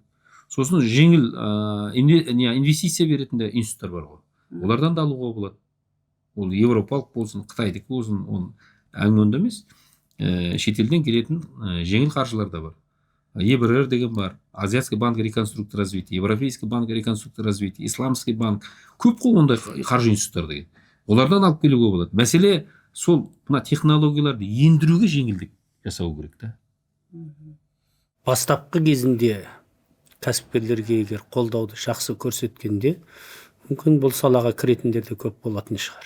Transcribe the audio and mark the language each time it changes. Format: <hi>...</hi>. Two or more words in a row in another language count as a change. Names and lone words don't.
<kk>Сосын жеңіл инвестиция беретін институттар бар ғой. Олардан да алуға болады. Ол европалық болсын, қытайдық болсын, ол әңгіме емес. Шетелден келетін жеңіл қаржылар да бар. ЕБРР деген бар, Азиатский банк реконструкции развития, Европейский банк реконструкции развития, Исламский банк. Көп қой ондай қаржы институттар деген. Олардан алып келуге болады. Мәселе сол мына технологияларды ендіруге жеңілдік жасау керек та. Бастапқы кезінде кәсіпкерлерге егер қолдауды жақсы көрсеткенде, мүмкін бұл салаға кіретіндер де көп болатын шығар.</kk>